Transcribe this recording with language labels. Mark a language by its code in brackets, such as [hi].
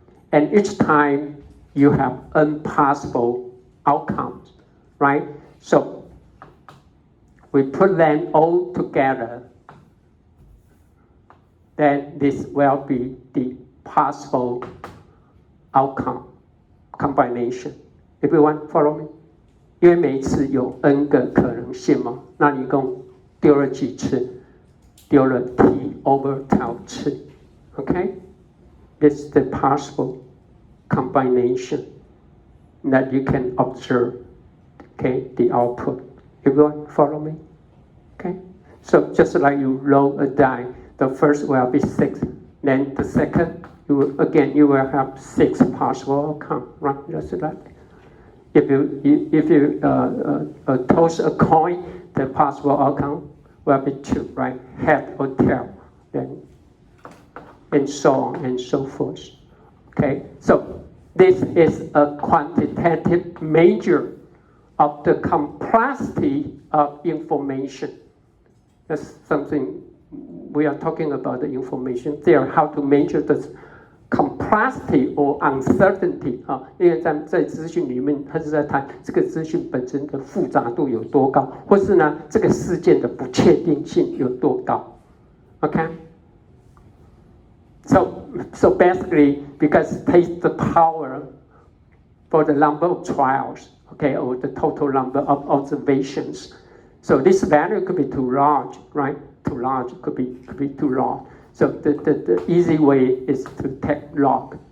[en] And each time you have impossible outcomes, right? So we put them all together, then this will be the possible outcome combination. Everyone follow me? [zh] 因为每一次有 n 个可能性嘛，那你一共丢了几次？丢了 t over tau 次。 Okay? [en] This is the possible combination that you can observe. Okay, the output. Everyone follow me? Okay? So just like you roll a die, the first will be 6. Then the second, you will have 6 possible outcomes, right? Just like if you toss a coin, the possible outcome will be 2, right? Head or tail, then and so on and so forth. Okay, so this is a quantitative measure of the complexity of information. That's something we are talking about, the information theory, how to measure the complexity or uncertainty [zh] 因为在资讯里面，它是在谈这个资讯本身的复杂度有多高，或是呢这个事件的不确定性有多高。 [en] Okay? So basically, because it takes the power for the number of trials, okay, or the total number of observations. So this value could be too large, right? Too large could be too large. So the easy way is to take log.